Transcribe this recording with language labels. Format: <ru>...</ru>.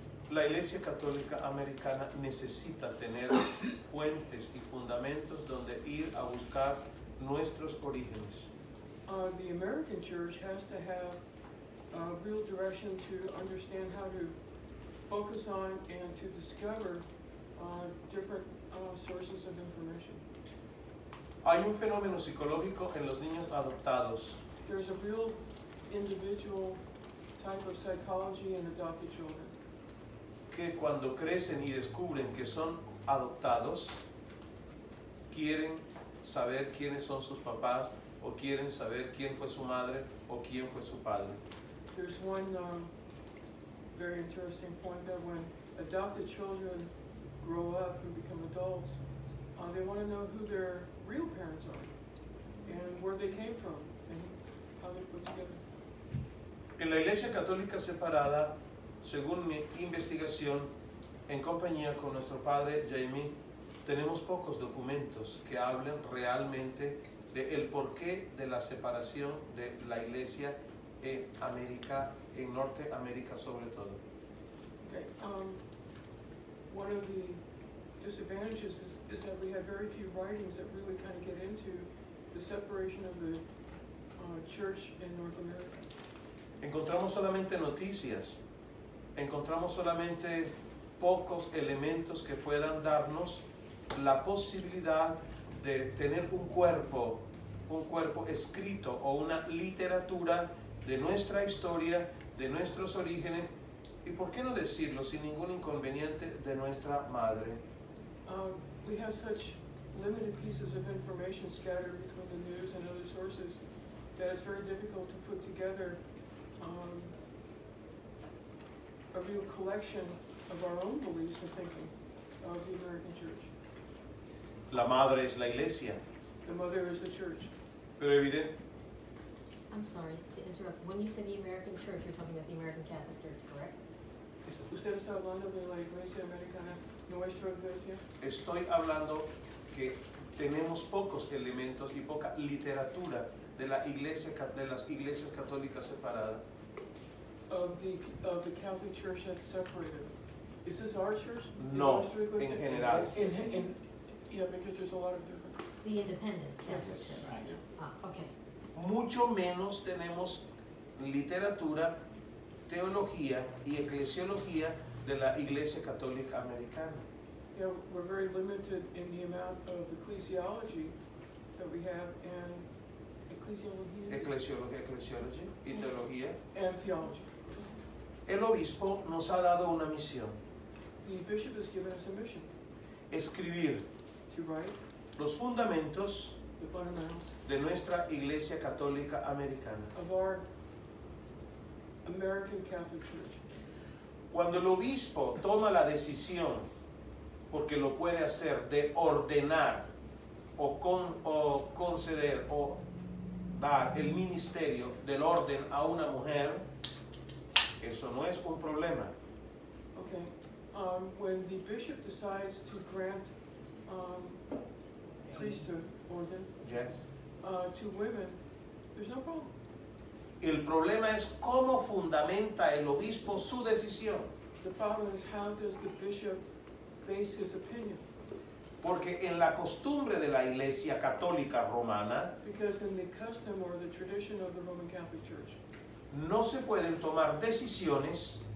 <es>La Iglesia Católica Americana necesita tener fuentes y fundamentos donde ir a buscar nuestros orígenes.</es> <en>The American church has to have real direction to understand how to focus on and to discover different sources of information.</en> <es>Hay un fenómeno psicológico en los niños adoptados.</es> <en>There's a real individual type of psychology in adopted children.</en> <es>Que cuando crecen y descubren que son adoptados, quieren saber quiénes son sus papás o quieren saber quién fue su madre o quién fue su padre.</es> <en>There's one very interesting point that when adopted children grow up and become adults, they want to know who their real parents are and where they came from and how they put together.</en> <es>En la Iglesia Católica Separada, según mi investigación, en compañía con nuestro padre Jamie, tenemos pocos documentos que hablen realmente del porqué de la separación de la Iglesia en América, en Norteamérica sobre todo.</es> <en>Okay. One of the disadvantages is that we have very few writings that really kind of get into the separation of the church in North America.</en> <es>Encontramos solamente noticias. Encontramos solamente pocos elementos que puedan darnos la posibilidad de tener un cuerpo escrito o una literatura de nuestra historia, de nuestros orígenes y, por qué no decirlo, sin ningún inconveniente, de nuestra madre.</es> <en>We have such limited pieces of information scattered between the news and other sources that it's very difficult to put together a real collection of our own beliefs and thinking of the American church.</en> <es>La madre es la Iglesia.</es> <en>The mother is the church.</en> <es>Pero evidente.</es> <en>I'm sorry to interrupt. When you say the American church, you're talking about the American Catholic Church, correct?</en> <es>¿Usted está hablando de la Iglesia Americana, nuestra iglesia? Estoy hablando que tenemos pocos elementos y poca literatura de las iglesias católicas separadas.</es> <en>Of the Catholic Church that's separated. Is this our church?</en> <es>No, en general.</es> <en>Yeah, because there's a lot of different. The independent Catholic Yes. Church. Right. Ah, okay.</en> <es>Mucho menos tenemos literatura, teología y eclesiología de la Iglesia Católica Americana.</es> <en>Yeah, we're very limited in the amount of ecclesiology that we have and</en> <es>Eclesiology y teología.</es> <en>And theology.</en> <es>El obispo nos ha dado una misión.</es> <en>The bishop has given us a mission.</en> <es>Escribir</es> <en>to write</en> <es>los fundamentos</es> <en>the fundamentals</en> <es>de nuestra Iglesia Católica Americana.</es> <en>Of our American Catholic Church.</en> <es>Cuando el obispo toma la decisión, porque lo puede hacer, de ordenar o conceder o dar el ministerio del orden a una mujer, eso no es un problema.</es> <en>Okay. when the bishop decides to grant priesthood organ Yes. to women, there's no problem.</en> <es>El problema es cómo fundamenta el obispo su decisión.</es> <en>The problem is, how does the bishop base his opinion?</en> <es>Porque en la costumbre de la Iglesia Católica Romana</es> <en>Because in the custom or the tradition of the Roman Catholic Church,</en> <es>no se pueden tomar decisiones</es>